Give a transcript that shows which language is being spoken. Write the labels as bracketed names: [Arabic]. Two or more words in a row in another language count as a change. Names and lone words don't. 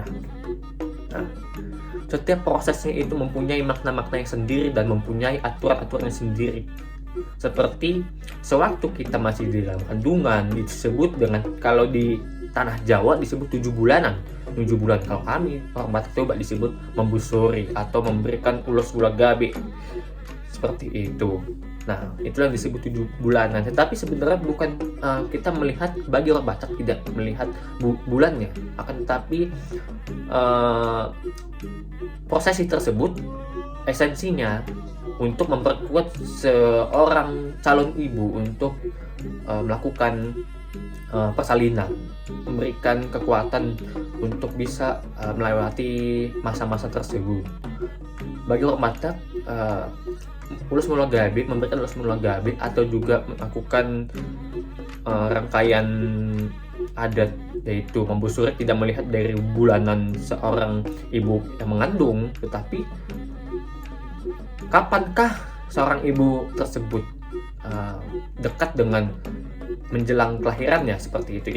[Indonesian] Nah, setiap prosesnya itu mempunyai makna-makna yang sendiri dan mempunyai aturan-aturan yang sendiri. Seperti sewaktu kita masih di dalam kandungan disebut dengan, kalau di tanah Jawa disebut 7 bulanan. 7 bulan, kalau kami orang Batak Toba disebut membusuri atau memberikan [Batak Toba] ulos gula gabe. [Indonesian] Seperti itu. Nah, itulah disebut 7 bulanan. Tetapi sebenarnya bukan kita melihat, bagi orang Batak tidak melihat bulannya, akan tetapi prosesi tersebut esensinya untuk memperkuat seorang calon ibu untuk melakukan persalinan, memberikan kekuatan untuk bisa melewati masa-masa tersebut. Bagi orang Batak, [Batak Toba] ulus mula gabe, [Indonesian] memberikan [Batak Toba] ulus mula gabe [Indonesian] atau juga melakukan rangkaian adat, yaitu membusuri, tidak melihat dari bulanan seorang ibu yang mengandung, tetapi kapankah seorang ibu tersebut dekat dengan menjelang kelahirannya, seperti itu.